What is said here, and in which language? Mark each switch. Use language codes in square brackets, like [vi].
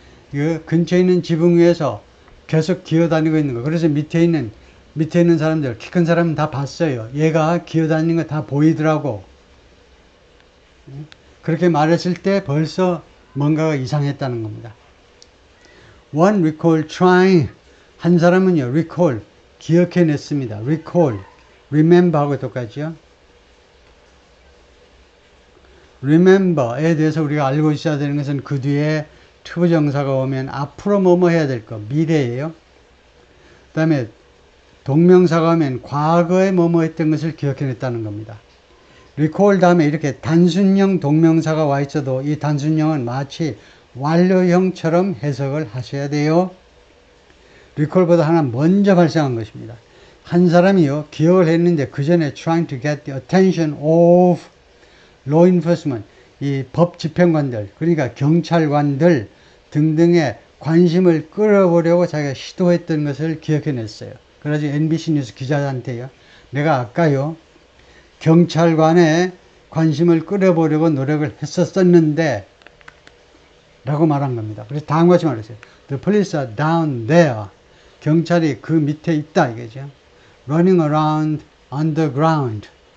[ko] 그 근처에 있는 지붕 위에서 계속 기어다니고 있는 거. 그래서 밑에 있는 사람들, 키 큰 사람은 다 봤어요. 얘가 기어다니는 거 다 보이더라고. 그렇게 말했을 때 벌써 뭔가가 이상했다는 겁니다. [en] One recall trying, [ko] 한 사람은요, recall, 기억해냈습니다. recall, remember하고 똑같죠. remember에 대해서 우리가 알고 있어야 되는 것은 그 뒤에 투부정사가 오면 앞으로 뭐뭐 해야 될 거, 미래예요. 그 다음에 동명사가 오면 과거에 뭐뭐 했던 것을 기억해냈다는 겁니다. recall 다음에 이렇게 단순형 동명사가 와 있어도 이 단순형은 마치 완료형처럼 해석을 하셔야 돼요. recall보다 하나 먼저 발생한 것입니다. 한 사람이요, 기억을 했는데 그 전에 [en] trying to get the attention of law enforcement, [ko] 이 법 집행관들, 그러니까 경찰관들 등등의 관심을 끌어보려고 자기가 시도했던 것을 기억해냈어요. 그래서 NBC 뉴스 기자한테요, 내가 아까요, 경찰관의 관심을 끌어보려고 노력을 했었는데 라고 말한 겁니다. 그래서 다음과 같이 말했어요. [en] The police are down there. [ko] 경찰이 그 밑에 있다 이거죠. [en] Running around underground.